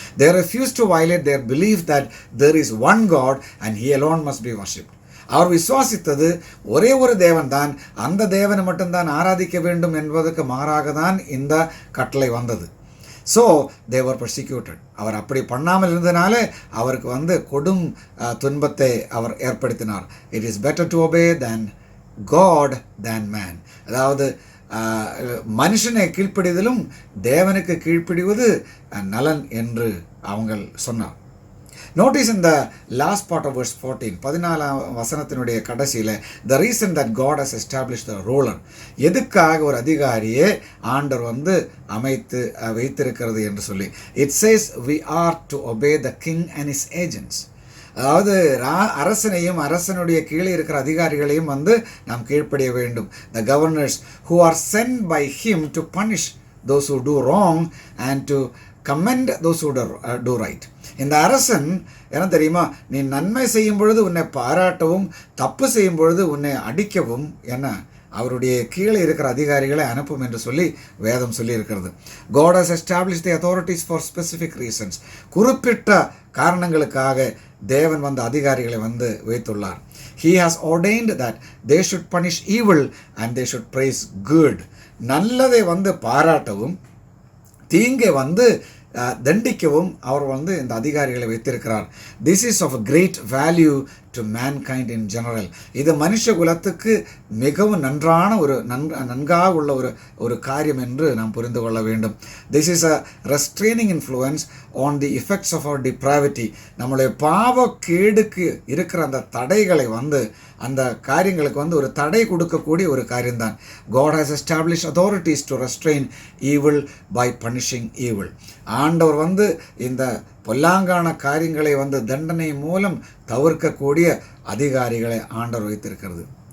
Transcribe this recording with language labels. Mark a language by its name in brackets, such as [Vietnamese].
[English] They refused to violate their belief that there is one God and he alone must be worshipped. [Tamil] அவர் விசுவாசித்தது ஒரே ஒரு தேவன் தான், அந்த தேவனை மட்டும்தான் ஆராதிக்க வேண்டும் என்பதற்கு மாறாக தான் இந்த கட்டளை வந்தது. [English] So they were persecuted. [Tamil] அவர் அப்படி பண்ணாமல் இருந்தனால அவருக்கு கொடும் துன்பத்தை அவர் ஏற்படுத்தினார். [English] It is better to obey God than man. [Tamil] அதாவது மனுஷனை கீழ்ப்படிதலும் தேவனுக்கு கீழ்ப்படிவது நலன் என்று அவங்க சொன்னார். [English] Notice in the last part of verse 14, [Tamil] 14 வசனத்தினுடைய கடைசியில் [English] the reason that God has established the ruler, [Tamil] எதுக்காக ஒரு அதிகாரியை ஆண்டவர் அமைத்து வைத்திருக்கிறது என்று சொல்லி, [English] it says we are to obey the king and his agents. [Tamil] அதாவது அரசனையும் அரசனுடைய கீழே இருக்கிற அதிகாரிகளையும் நாம் கீழ்ப்படிய வேண்டும். [English] The governors who are sent by him to punish those who do wrong and to commend those who do right. [Tamil] இந்த அரசன் என்ன தெரியுமா, நீ நன்மை செய்யும் பொழுது உன்னை பாராட்டவும் தப்பு செய்யும் பொழுது உன்னை அடிக்கவும் அவருடைய கீழே இருக்கிற அதிகாரிகளை அனுப்பும் என்று சொல்லி வேதம் சொல்லி இருக்கிறது. [English] God has established the authorities for specific reasons. [Tamil] குறிப்பிட்ட காரணங்களுக்காக தேவன் அதிகாரிகளை வைத்துள்ளார். [English] He has ordained that they should punish evil and they should praise good. [Tamil] நல்லதை பாராட்டவும் தீங்கை தண்டிக்கவும் அவர் இந்த அதிகாரிகளை வைத்திருக்கிறார். [English] This is of a great value to mankind in general. [Tamil] இது மனுஷ குலத்துக்கு மிகவும் நன்றாக உள்ள ஒரு காரியம் என்று நாம் புரிந்து கொள்ள வேண்டும். [English] This is a restraining influence on the effects of our depravity. [Tamil] நம்முடைய பாவ கேடுக்கு இருக்கிற அந்த தடைகளை அந்த காரியங்களுக்கு ஒரு தடை கொடுக்கக்கூடிய ஒரு காரியம்தான். [English] God has established authorities to restrain evil by punishing evil. [Tamil] ஆண்டவர் இந்த பொல்லாங்கான காரியங்களை தண்டனை மூலம் தவிர்க்கக்கூடிய அதிகாரிகளை ஆண்டவர் வைத்திருக்கிறது.